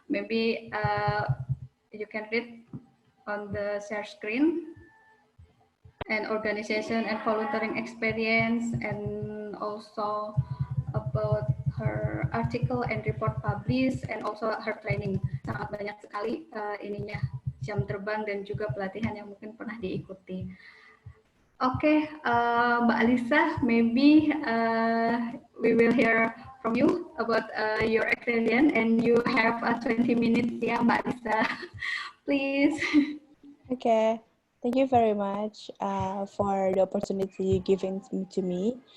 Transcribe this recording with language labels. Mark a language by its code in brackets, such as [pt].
[en] Maybe you can read on the share screen. And organization and volunteering experience, and also about her article and report published, and also her training. [id] Sangat banyak sekali ininya, jam terbang dan juga pelatihan yang mungkin pernah diikuti. [en] Oke, Mbak Alisa, maybe we will hear from you about your experience, and you have 20 minutes [id] ya, [en] Mbak Alisa. Please. Okay. Thank you very much for the opportunity given to me.